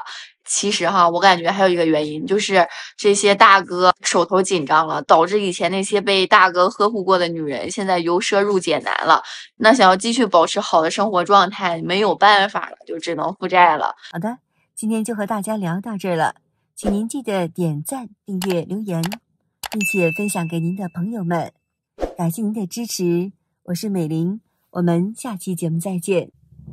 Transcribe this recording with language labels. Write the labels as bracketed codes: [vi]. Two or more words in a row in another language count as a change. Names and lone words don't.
[zh] 其實哈，我感覺還有一個原因，就是這些大哥手頭緊張了，導致以前那些被大哥呵護過的女人，現在由奢入儉難了。那想要繼續保持好的生活狀態，沒有辦法了，就只能負債了。好的，今天就和大家聊到這兒了，請您記得點讚、訂閱、留言，並且分享給您的朋友們。感謝您的支持，我是美玲，我們下期節目再見。